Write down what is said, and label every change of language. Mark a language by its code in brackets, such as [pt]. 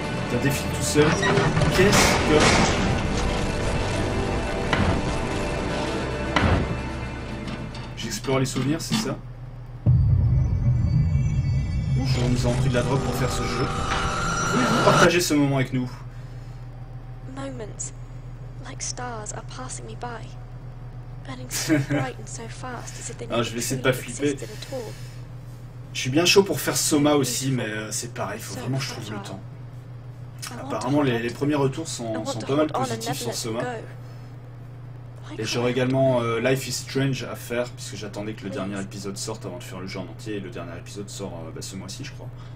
[fr] T'as défilé tout seul. Qu'est-ce que... J'explore les souvenirs, c'est ça? Bonjour, nous avons pris de la drogue pour faire ce jeu. Voulez-vous partager ce moment avec nous? [en] Moments, like stars, are passing me by, burning so bright and so fast as if they [fr] Ah, je vais essayer de pas [en] truly [fr] flipper. [en] existed at all. [fr] Je suis bien chaud pour faire Soma aussi, mais c'est pareil, faut vraiment que je trouve le temps. Apparemment, les premiers retours sont pas mal positifs sur Soma. Et j'aurai également Life is Strange à faire, puisque j'attendais que le dernier épisode sorte avant de faire le jeu en entier, et le dernier épisode sort ce mois-ci, je crois.